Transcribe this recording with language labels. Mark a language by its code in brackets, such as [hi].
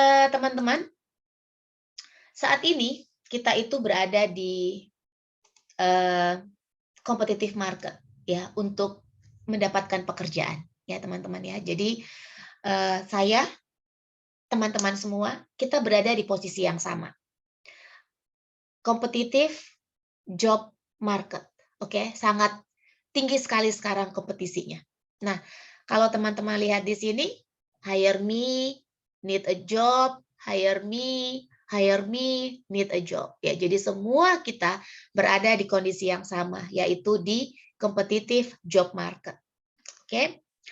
[id] Teman-teman, saat ini kita itu berada di competitive market ya untuk mendapatkan pekerjaan ya teman-teman ya. Jadi saya, teman-teman semua, kita berada di posisi yang sama. [en] Competitive job market. [id] Oke, sangat tinggi sekali sekarang kompetisinya. Nah, kalau teman-teman lihat di sini, [en] hire me, need a job, [id] hire me, need a job. Ya, jadi semua kita berada di kondisi yang sama, yaitu di competitive job market. Oke.